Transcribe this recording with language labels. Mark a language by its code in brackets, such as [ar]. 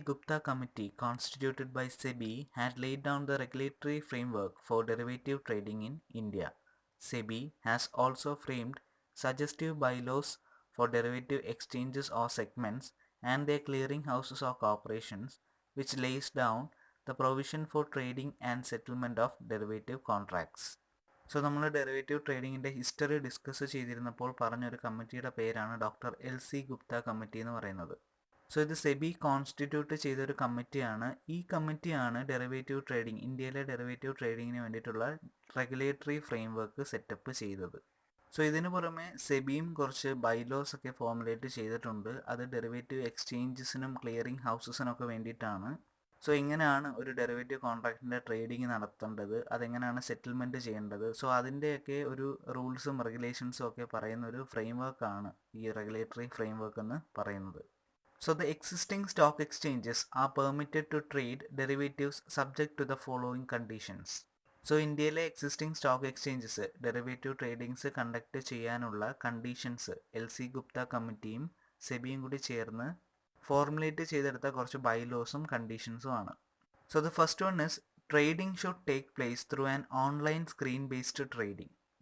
[en] Gupta Committee constituted by SEBI had laid down the regulatory framework for derivative trading in India. SEBI has also framed suggestive bylaws for derivative exchanges or segments and their clearing houses or corporations, which lays down the provision for trading and settlement of derivative contracts. [ml] So നമ്മൾ derivative ട്രേഡിങ്ങിൻ്റെ history discuss ചെയ്തിരുന്നപ്പോൾ പറഞ്ഞൊരു കമ്മിറ്റിയുടെ പേരാണ് doctor L C Gupta committee എന്ന് പറയുന്നത്. So ഇത് SEBI constitute ചെയ്തൊരു കമ്മിറ്റിയാണ്. ഈ കമ്മിറ്റിയാണ് ഡെറിവേറ്റീവ് ട്രേഡിംഗ്, ഇന്ത്യയിലെ ഡെറിവേറ്റീവ് ട്രേഡിങ്ങിന് വേണ്ടിയിട്ടുള്ള റെഗുലേറ്ററി ഫ്രെയിംവർക്ക് സെറ്റപ്പ് ചെയ്തത്. സോ ഇതിനു പുറമെ സെബിയും കുറച്ച് ബൈലോസ് ഒക്കെ ഫോർമുലേറ്റ് ചെയ്തിട്ടുണ്ട്. അത് ഡെറിവേറ്റീവ് എക്സ്ചേഞ്ചസിനും ക്ലിയറിംഗ് ഹൗസസിനൊക്കെ വേണ്ടിയിട്ടാണ്. സോ എങ്ങനെയാണ് ഒരു ഡെറിവേറ്റീവ് കോൺട്രാക്റ്റിൻ്റെ ട്രേഡിംഗ് നടത്തേണ്ടത്, അതെങ്ങനെയാണ് സെറ്റിൽമെൻറ്റ് ചെയ്യേണ്ടത്, സോ അതിൻ്റെയൊക്കെ ഒരു റൂൾസും റെഗുലേഷൻസും ഒക്കെ പറയുന്ന ഒരു ഫ്രെയിംവർക്കാണ് ഈ റെഗുലേറ്ററി ഫ്രെയിംവർക്ക് എന്ന് പറയുന്നത്. [en] So the existing stock exchanges are permitted to trade derivatives subject to the following conditions. [ml] So ഇന്ത്യയിലെ existing stock exchanges derivative ട്രേഡിങ്സ് conduct ചെയ്യാനുള്ള കണ്ടീഷൻസ് എൽ സി ഗുപ്ത കമ്മിറ്റിയും സെബിയും കൂടി ചേർന്ന് ഫോർമുലേറ്റ് ചെയ്തെടുത്ത കുറച്ച് ബൈലോസും കണ്ടീഷൻസും ആണ്. [en] So the first one is trading should take place through an online screen based trading.